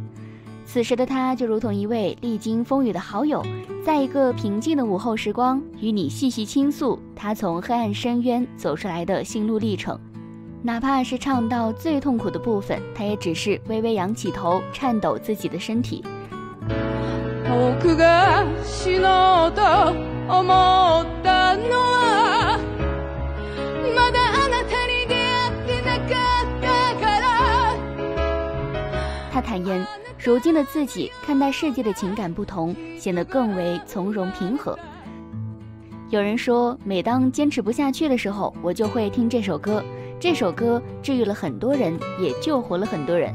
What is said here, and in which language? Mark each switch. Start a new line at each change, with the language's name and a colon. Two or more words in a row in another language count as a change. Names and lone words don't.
Chinese: 此时的他就如同一位历经风雨的好友，在一个平静的午后时光，与你细细倾诉他从黑暗深渊走出来的心路历程。哪怕是唱到最痛苦的部分，他也只是微微扬起頭，颤抖自己的身体。
Japanese: 僕が死のうと思ったのはまだあなたに出会ってなかったから。
Chinese: 他坦言，如今的自己看待世界的情感不同，显得更为从容平和。有人说，每当坚持不下去的时候，我就会听这首歌。这首歌治愈了很多人，也救活了很多人。